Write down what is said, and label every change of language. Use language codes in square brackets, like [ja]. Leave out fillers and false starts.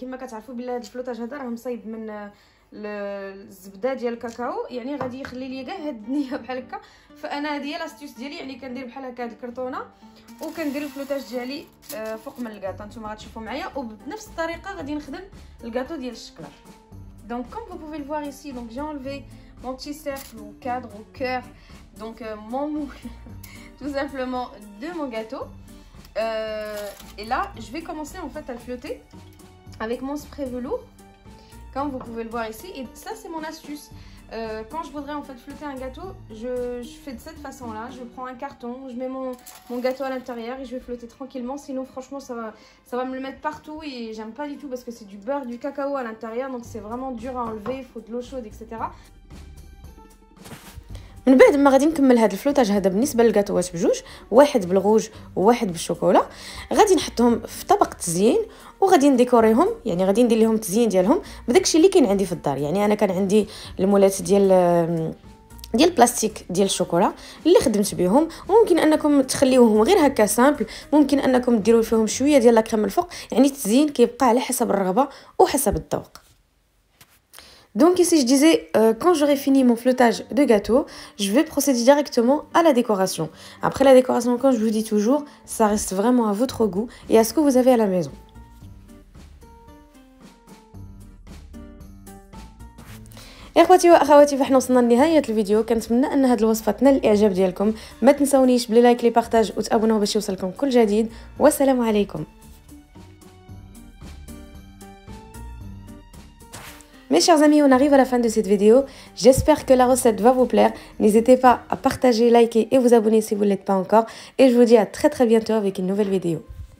[ar] كما كتعرفوا بلي هذا الفلوطاج هذا راه مصايب من الزبده ديال الكاكاو، يعني غادي يخلي ليا كاع هاد الدنيا بحال هكا. فانا هذه هي لاستيوس ديالي، يعني كندير بحال هكا هاد الكرتونه وكندير الفلوطاج ديالي فوق من الكاطو. نتوما غتشوفوا معايا، وبنفس الطريقه غادي نخدم الكاطو ديال الشكلاط. [fr] Donc comme vous pouvez le voir ici, donc j'ai enlevé mon petit cercle ou cadre ou cœur, donc mon moule tout simplement de mon gâteau. Et là je vais commencer en fait à le flotter avec mon spray velours, comme vous pouvez le voir ici. Et ça c'est mon astuce. Quand je voudrais en fait flotter un gâteau, je fais de cette façon là. Je prends un carton, je mets mon gâteau à l'intérieur et je vais flotter tranquillement. Sinon franchement ça va me le mettre partout et j'aime pas du tout parce que c'est du beurre, du cacao à l'intérieur, donc c'est vraiment dur à enlever, il faut de l'eau chaude etc. [ar] من بعد ما غادي نكمل هذا الفلوطاج هذا بالنسبه للكاطوات بجوج، واحد بالغوج وواحد بالشوكولا، غادي نحطهم في طبق تزيين وغادي نديكوريهم، يعني غادي ندير لهم التزيين ديالهم بداكشي اللي كاين عندي في الدار. يعني انا كان عندي المولات ديال البلاستيك ديال الشوكولا اللي خدمت بهم، وممكن انكم تخليوهم غير هكا سامبل، ممكن انكم ديروا فيهم شويه ديال لا كريم الفوق، يعني التزيين كيبقى على حسب الرغبه وحسب الذوق. [fr] Donc ici je disais, quand j'aurai fini mon flottage de gâteau, je vais procéder directement à la décoration. Après la décoration, comme je vous dis toujours, ça reste vraiment à votre goût et à ce que vous avez à la maison. [ar] يا اخواتي واخواتي، فاحنا وصلنا لنهايه الفيديو. كنتمنى ان هذه الوصفه تنال الاعجاب ديالكم. ما تنسونيش بلي لايك لي بارطاج وتابوناو باش يوصلكم كل جديد، والسلام عليكم. [fr] Mes chers amis, on arrive à la fin de cette vidéo. J'espère que la recette va vous plaire. N'hésitez pas à partager, liker et vous abonner si vous ne l'êtes pas encore. Et je vous dis à très bientôt avec une nouvelle vidéo.